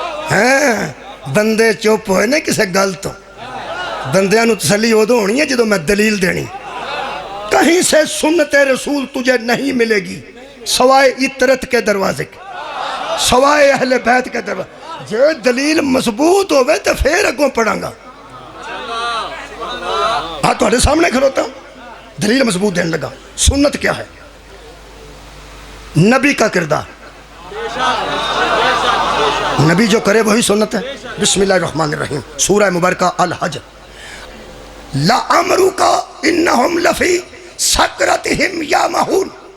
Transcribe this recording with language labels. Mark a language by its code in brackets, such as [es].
[pa] ہاں بندے چپ ہوئے نا کسے گل تو، بندیاں نو تسلی ادو ہونی ہے جدو میں دلیل دینی. [ur] کہیں سے سنت رسول تجھے نہیں ملے گی سوائے عطرت کے دروازے کے، سوائے اہل بیت کے دروازے. [pa] جو دلیل مضبوط ہوئے تو پھر اگوں پڑھاں گا. [ur] ہاں تمہارے سامنے کھلوتا ہوں، دلیل مضبوط دینے لگا. سنت کیا ہے؟ نبی کا کردار، نبی جو کرے وہی سنت ہے. [ar] بسم اللہ الرحمن الرحیم، سورہ مبارکہ الحج. لَعَمْرُكَ إِنَّهُمْ لَفِي سَكْرَتِهِمْ يَعْمَهُونَ.